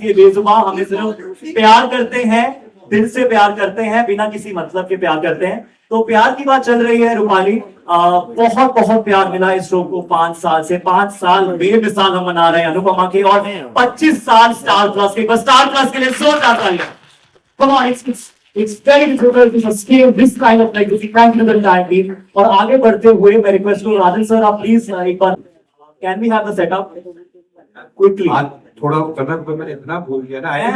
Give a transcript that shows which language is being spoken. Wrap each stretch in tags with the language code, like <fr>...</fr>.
<hi>ये बेजुबान हमें सिर्फ प्यार करते हैं, दिल से प्यार करते हैं, बिना किसी मतलब के प्यार करते हैं. तो प्यार की बात चल रही है रूपाली. बहुत बहुत प्यार मिला इस शो को 5 साल से. 5 साल बेमिसाल हम मना रहे हैं अनुपमा के, और 25 साल स्टार प्लस के. बस स्टार प्लस के लिए जोरदार तालियां.</hi> <en>Come on, it's very difficult to sustain this kind of legacy. Thank you for the time being.</en> <hi>और आगे बढ़ते हुए मैं रिक्वेस्ट करूँ राजन सर, आप प्लीज एक बार</hi> <en>Can we have the setup quickly.</en> <hi>आज थोड़ा करना पर मैंने इतना भूल गया ना.</hi>